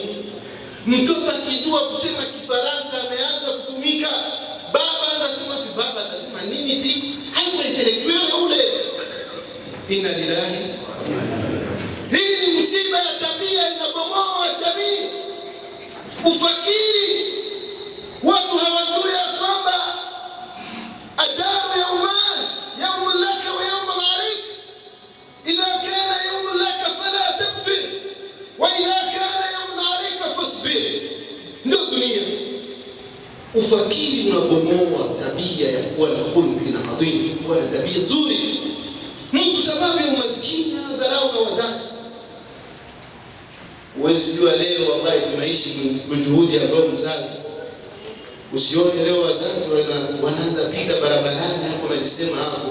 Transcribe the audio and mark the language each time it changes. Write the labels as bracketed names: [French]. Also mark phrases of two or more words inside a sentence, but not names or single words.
[Swahili] Mtoto akijua kusema Kifaransa ameanza kutumika, baba anasema si baba, anasema nini, si haiko intellectual ule. [Arabic] إنا لله. [Swahili] Hii ni msiba ya tabia, inabomoa jamii. Ufakiri, watu hawajui kwamba adabu ya umman [Arabic] يوم لك ويوم عليك. إذا كان يوم لك فلا تبطر وإذا كان يوم عليك فاصبر. [Swahili] Ndio dunia. Ufakiri unabomoa tabia ya kuwa na [Arabic] خلق عظيم, [Swahili] kuwa na tabia nzuri. Mtu sababu ya umaskini anadharau na wazazi. Uwezi jua leo wallahi tunaishi kwa juhudi ambayo mzazi, usione leo wazazi wanaanza pita barabarani hapo najisema hapo.